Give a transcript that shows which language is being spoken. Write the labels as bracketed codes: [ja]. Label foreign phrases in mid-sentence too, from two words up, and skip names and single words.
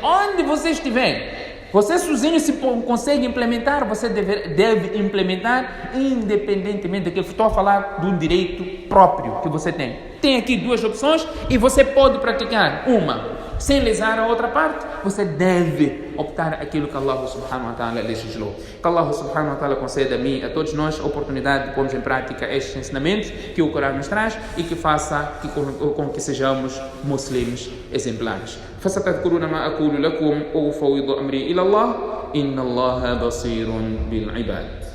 [pt] Onde você estiver, você sozinho se consegue implementar, você deve implementar independentemente daquilo. Estou a falar de um direito próprio que você tem. Tem aqui duas opções e você pode praticar uma sem lesar a outra parte. Você deve optar aquilo que Allah [ar] سبحانه وتعالى [pt] legislou. Que Allah [ar] سبحانه وتعالى [pt] conceda a mim, a todos nós, a oportunidade de pormos em prática estes ensinamentos que o Corão nos traz e que faça com que sejamos muslims exemplares. [ar] فستذكرون ما أقول لكم وأفوض أمري إلى الله إن الله بصير بالعباد.